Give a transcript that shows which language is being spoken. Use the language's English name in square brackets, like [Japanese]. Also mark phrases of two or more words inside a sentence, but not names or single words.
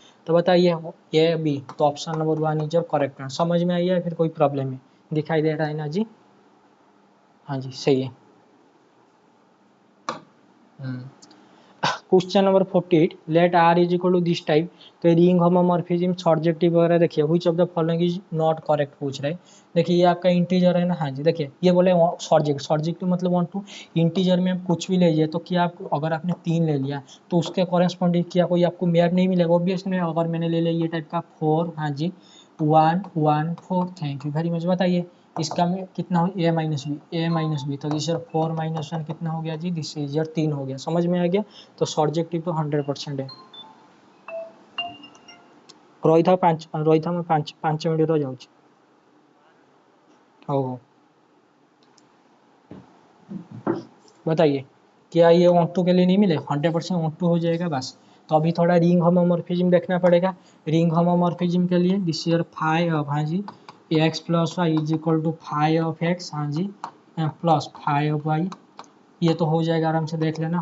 [Hindi] तो बताइए ए बी, तो [English] option number [Hindi] 1 [English] is your correct answer. [Hindi] समझ में आई है, फिर कोई प्रॉब्लम है, दिखाई दे रहा है ना जी, हाँ जी सही है। [English] question number 48, let R is equal to this type, [Hindi] तो [English] ring homomorphism surjective [Hindi] वगैरह देखिए, [English] which of the following is not correct [Hindi] पूछ रहे हैं। देखिए ये आपका इंटीजर है ना, हाँ जी, देखिए ये बोले सब्जेक्टिव मतलब 1 2, इंटीजर में आप कुछ भी ले लीजिए, तो क्या आप अगर आपने 3 ले लिया तो उसके कॉरेस्पॉन्डिंग क्या कोई आपको मैप नहीं मिलेगा, ऑब्वियसली। अगर मैंने ले लिया ये टाइप का 4, हाँ जी 1 1 4, [English] thank you very much. [Hindi] बताइए इसका में कितना हो, [English] a minus b, [Hindi] तो [English] this 4 minus 1 [Hindi] कितना हो गया जी, [English] this is 3 [Hindi] हो गया, समझ में आ गया। तो सब्जेक्टिव तो 100% है। [Odia] ରହିଥା ମୁଁ 5 ମିନିଟ୍ ର ଯାଉଛି। ହଉ ହଉ [Hindi] बताइए, क्या ये ऑन2 के लिए नहीं मिले, 100% ऑन2 हो जाएगा बस। तो अभी थोड़ा [English] ring homomorphism [Hindi] देखना पड़ेगा। [English] ring homomorphism [Hindi] के लिए [English] this year five of, [Hindi] हाँ जी [English] x plus y is equal to five of x, [Hindi] हाँ जी [English] plus five of y, [Hindi] ये तो हो जाएगा, आराम से देख लेना।